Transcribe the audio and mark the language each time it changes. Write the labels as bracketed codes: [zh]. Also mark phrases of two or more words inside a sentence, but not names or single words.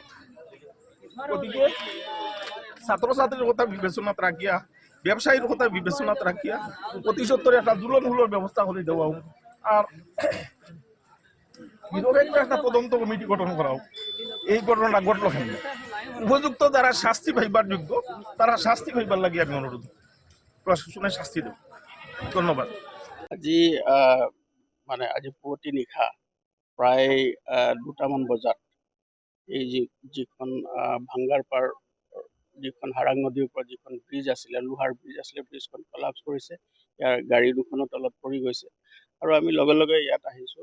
[bn] গতিকে ছাত্রছাত্রীর কথা বিবেচনাত রাখিয়া, ব্যবসায়ীর কথা বিবেচনাত রাখিয়া অতি সত্তর একটা দুলনমূলক ব্যবস্থা করে দেওয়া হোক। আর নিরপেক্ষ একটা তদন্ত কমিটি গঠন করা হোক। এই ঘটনাটা ঘটলো কেন, উপযুক্ত যারা শাস্তি পাইবার যোগ্য তারা শাস্তি পাইবার লাগিয়ে আমি অনুরোধ, প্রশাসনের শাস্তি দেব। ধন্যবাদ। [as] আজি মানে আজি পুৱতি নিশা প্ৰায় 2টামান বজাত এই যিখন ভাঙ্গাৰ পাৰ, যিখন হাৰাং নদীৰ ওপৰত যিখন ব্ৰিজ আছিলে, লোহাৰ ব্ৰিজ আছিলে, ব্ৰিজখন কলাপছ কৰিছে। ইয়াৰ গাড়ী দুখনো তলত পৰি গৈছে আৰু আমি লগে লগে ইয়াত আহিছোঁ।